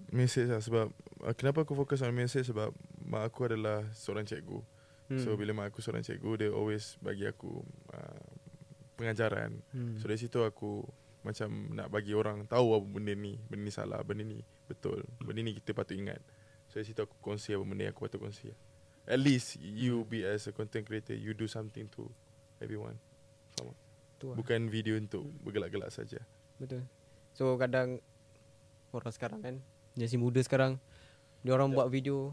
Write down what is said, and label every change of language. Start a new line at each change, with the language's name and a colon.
Malay: Message lah sebab kenapa aku fokus on message sebab mak aku adalah seorang cikgu. So bila mak aku seorang cikgu, dia always bagi aku pengajaran. So dari situ aku macam nak bagi orang tahu apa benda ni salah, benda ni betul, benda ni kita patut ingat. So dari situ aku kongsi apa benda yang aku patut kongsi.
English: At least you be as a content creator, you do something to everyone.
Malay: Faham? Bukan video untuk bergelak-gelak saja. Betul. So kadang orang sekarang kan, generasi muda sekarang, dia orang buat video